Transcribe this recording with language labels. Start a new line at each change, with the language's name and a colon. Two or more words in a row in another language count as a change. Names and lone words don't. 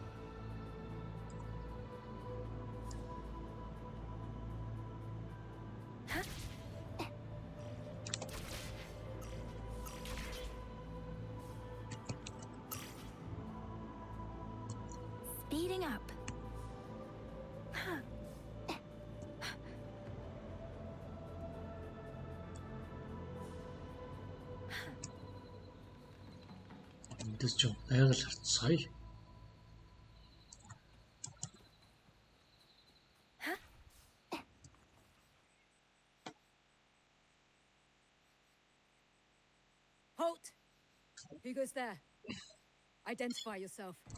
English: Speeding up.
Mongolian: Эндээс ч айгал харцгаая.
English: Halt! Who goes there? Identify yourself.